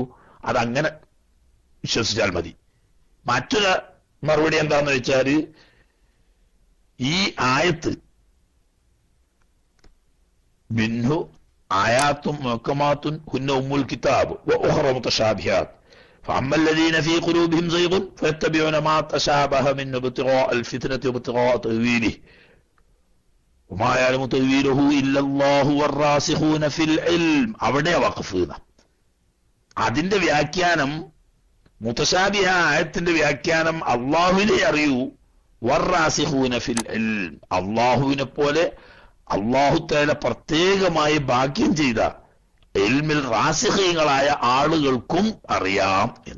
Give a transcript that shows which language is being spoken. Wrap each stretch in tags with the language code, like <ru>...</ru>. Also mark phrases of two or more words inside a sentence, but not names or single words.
<ml>അതങ്ങനെ വിശ്വസിച്ചാൽ മതി. മറ്റൊരു മറുപടി എന്താന്ന് വെച്ചാൽ, ഈ ആയത്ത്</ml> <ar>منه آيات محكمات هن أم الكتاب وأخر متشابهات فأما الذين في قلوبهم زيغ فيتبعون ما تشابه منه ابتغاء الفتنة وابتغاء تأويله وما يعلم تأويله إلا الله والراسخون في العلم.</ar> <ml>അവിടെ വഖഫ്. അതിന്റെ വ്യാഖ്യാനം, മുതശാബിഹ ആയത്തിന്റെ വ്യാഖ്യാനം അള്ളാഹുവിനെ അറിയൂ,</ml> <ar>والراسخون في العلم,</ar> <ml>അള്ളാഹുവിനെ പോലെ</ml> <ar>الله تعالى</ar> <ml>പ്രത്യേകമായി ഭാഗ്യം ചെയ്ത ഇൽമിൽ റാസിഖീങ്ങളായ ആളുകൾക്കും അറിയാം എന്ന്.</ml>